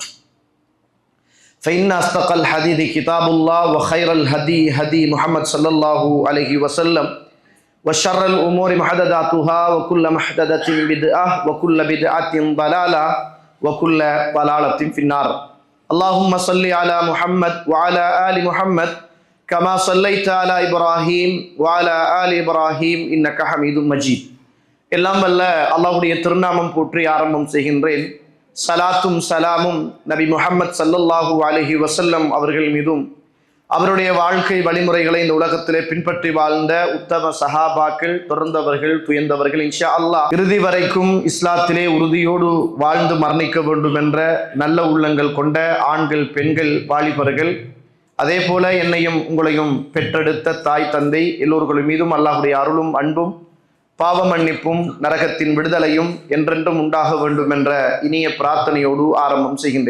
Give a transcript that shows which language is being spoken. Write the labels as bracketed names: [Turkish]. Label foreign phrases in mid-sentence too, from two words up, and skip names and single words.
[Arabic] فان اصدق الحديث كتاب الله وخير الهدي هدي محمد صلى الله عليه وسلم وشر الأمور محدثاتها وكل محدثة بدعة وكل بدعة ضلالة وكل ضلالة في النار. اللهم صل على محمد وعلى آل محمد كما صليت على إبراهيم وعلى آل إبراهيم إنك حميد مجيد. [Tamil] எல்லாம் வல்ல அல்லாஹ்வுடைய திருநாமம் போற்றி ஆரம்பம் செய்கின்றேன். சலாத்தும் சலாமும் நபி முஹம்மது [Arabic] صلى الله عليه وسلم [Tamil] அவர்கள் மீதும் அவருடைய வாழ்க்கை வழிமுறைகளை இந்த உலகத்திலே பின்பற்றி வாழ்ந்த உத்தம சஹாபாக்கள், தொடர்ந்தவர்கள், துயர்ந்தவர்கள், [Arabic] إن شاء الله [Tamil] இறுதி வரைக்கும் இஸ்லாத்திலே உறுதியோடு வாழ்ந்து மரணிக்க வேண்டும் என்ற நல்ல உள்ளங்கள் கொண்ட ஆண்கள், பெண்கள், வாலிபர்கள், அதே போல என்னையும் உங்களையும் பெற்றெடுத்த தாய் தந்தை எல்லோர்களும் மீதும் அல்லாஹ்வுடைய அருளும் அன்பும் பாவ மன்னிப்பும் நரகத்தின் விடுதலையும் என்றென்றும் உண்டாக வேண்டும் என்ற இனிய பிரார்த்தனையோடு ஆரம்பம் செய்கின்றேன்.